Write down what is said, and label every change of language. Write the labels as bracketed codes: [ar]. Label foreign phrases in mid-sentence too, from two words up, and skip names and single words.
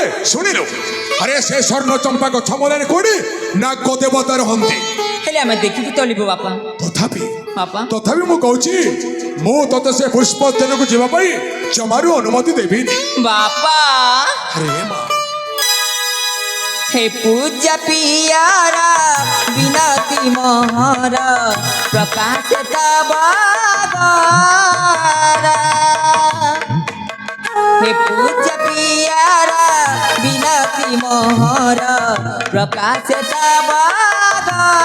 [or] ଶୁଣିଲୁ ଆରେ ସେ ସ୍ୱର୍ଣ୍ଣ ଚମ୍ପା ଗଛ ମୂଳରେ କୋଉଠି ନାଗ ଦେବତା ରହନ୍ତି। ହେଲେ ଆମେ ଦେଖିକି ତଳିବୁ ବାପା। ତଥାପି ବାପା ତଥାପି ମୁଁ କହୁଛି ମୁଁ ତତେ ସେ ପୁଷ୍ପ ଉଦ୍ୟାନକୁ ଯିବା ପାଇଁ ଜମାରୁ ଅନୁମତି ଦେବିନି। ବାପା ଆରେ ମା ହେ ପୂଜ୍ୟ ପିଆରା ବିନତି ମୋହର ପ୍ରକାଶ ତବାରା। ହେ ପୂଜ୍ୟ ପିଆରା ବିନତି ମୋହର ପ୍ରକାଶ ତବାରା।